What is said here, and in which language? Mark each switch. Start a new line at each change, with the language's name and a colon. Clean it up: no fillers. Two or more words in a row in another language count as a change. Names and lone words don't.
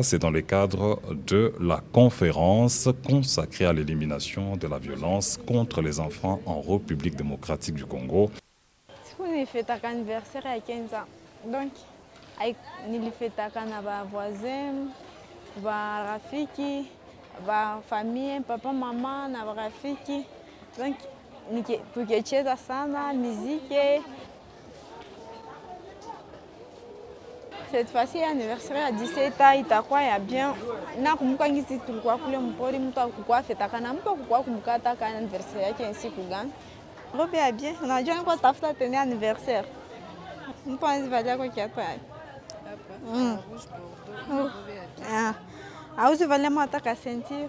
French: C'est dans le cadre de la conférence consacrée à l'élimination de la violence contre les enfants en République démocratique du Congo. On fait un anniversaire à 15 ans. Donc, on fait un voisin, rafiki, famille, papa, maman, rafiki.
Swahili: Donc, tukicheza sana muziki.
French: Cette fois-ci, anniversaire à 17 ans,
Swahili: itakuwa ya bien. Nakumbuka ngisi tulikuwa kule mpori, mtu akukua fetakana, mtu akukua kumkata ka anniversaire yake siku gani. Robe ya bien. Unajua niko tafuta tena anniversaire. Mtu anazivalia kwa kiatu yake. Auzi valia hata ka ceinture.